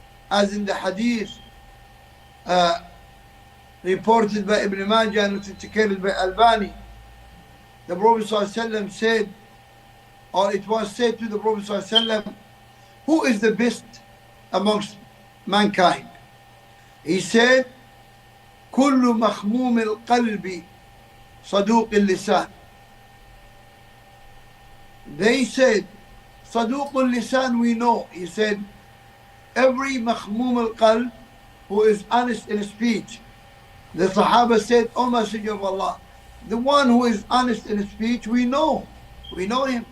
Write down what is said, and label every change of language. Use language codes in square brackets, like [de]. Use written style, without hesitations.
[en] As in the hadith reported by Ibn Majah and authenticated by Albani, the Prophet ﷺ said, or it was said to the Prophet ﷺ, who is the best amongst mankind? He said, [ar] كل مخموم القلب صدوق اللسان. [en] They said, [ar] صدوق اللسان, [en] we know. He said, every [ar] مخموم القلب, [en] who is honest in speech. The Sahaba said, O Messenger of Allah, the one who is honest in speech, we know. We know him.